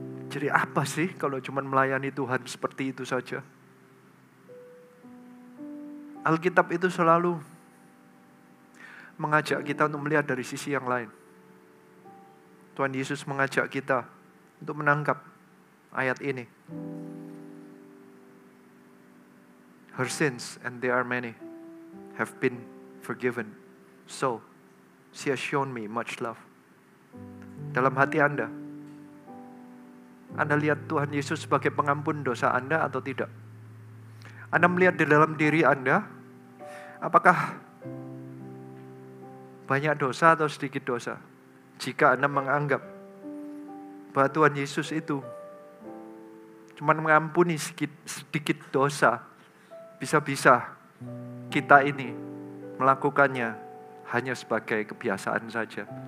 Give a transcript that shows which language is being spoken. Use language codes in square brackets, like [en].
[id] Jadi apa sih kalau cuma melayani Tuhan seperti itu saja? Alkitab itu selalu mengajak kita untuk melihat dari sisi yang lain. Tuhan Yesus mengajak kita untuk menangkap ayat ini. [en] Her sins, and they are many, have been forgiven. So, she has shown me much love. [id] Dalam hati Anda lihat Tuhan Yesus sebagai pengampun dosa Anda atau tidak? Anda melihat di dalam diri Anda, apakah banyak dosa atau sedikit dosa? Jika Anda menganggap bahwa Tuhan Yesus itu cuma mengampuni sedikit dosa, bisa-bisa kita ini melakukannya hanya sebagai kebiasaan saja.